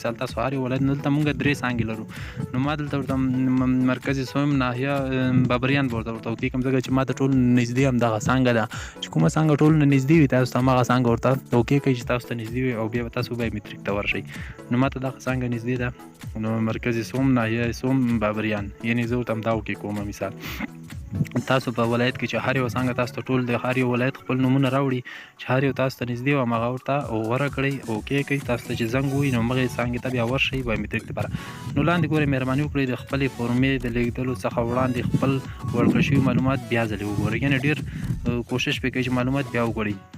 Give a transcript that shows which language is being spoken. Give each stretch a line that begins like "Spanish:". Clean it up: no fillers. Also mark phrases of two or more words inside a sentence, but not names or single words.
Pashto: مثال تاسو هر یو ولایت دلته مونږ 3 څانګې لرو، نو ما دلته ورته مرکزي سویم ناحیه بابریان ورته وکړم، ځکه چې ما ته ټول نږدې همدغه څانګه ده. چې کومه څانګه ټول نږدې وي تاسو ته همغه څانګه ورته وکړئ چې تاسو ته نږدې وي، او بیا به تاسو بایومټریک ته ورشئ. نو ما ته دغه څانګه نږدې ده، نو مرکزي سوم ناحیه سوم بابریان، یعنی زه ورته همدا وکې کومه. مثال تاسو په ولایت کې چې هر یو څانګه تاسو ته ټول د هر یو ولایت خپل نومونه راوړي، چې هر یو تاسو ته نږدې وي همغه ورته غوره کړئ او اوکې کړئ. تاسو ته چې زنګ ووهي نو همغې څانګې ته بیا ورشئ بایومټریک دپاره. نو لاندې ګورئ مهرباني وکړئ د خپلې فورمې د لیږدلو څخه وړاندې خپل ورکړل شوي معلومات بیا ځلې وګورئ، یعنې ډېر کوشش پرې کوئ چې معلومات بیا وګورئ.